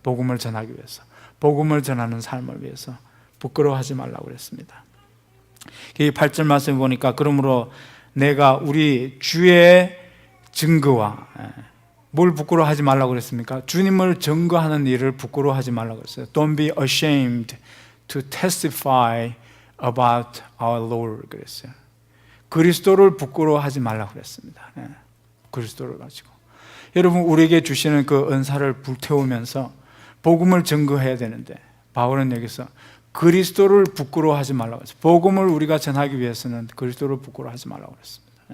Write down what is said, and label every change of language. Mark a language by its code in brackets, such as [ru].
[ko] 복음을 전하기 위해서, 복음을 전하는 삶을 위해서 부끄러워하지 말라고 그랬습니다. 이 8절 말씀을 보니까 그러므로 내가 우리 주의 증거와 뭘 부끄러워하지 말라고 그랬습니까? 주님을 증거하는 일을 부끄러워하지 말라고 그랬어요. [en] Don't be ashamed to testify about our Lord 그랬어요. [ko] 그리스도를 부끄러워하지 말라고 그랬습니다. 그리스도를 가지고 여러분, 우리에게 주시는 그 은사를 불태우면서 복음을 증거해야 되는데 바울은 여기서 그리스도를 부끄러워하지 말라고 했어요. 복음을 우리가 전하기 위해서는 그리스도를 부끄러워하지 말라고 그랬습니다.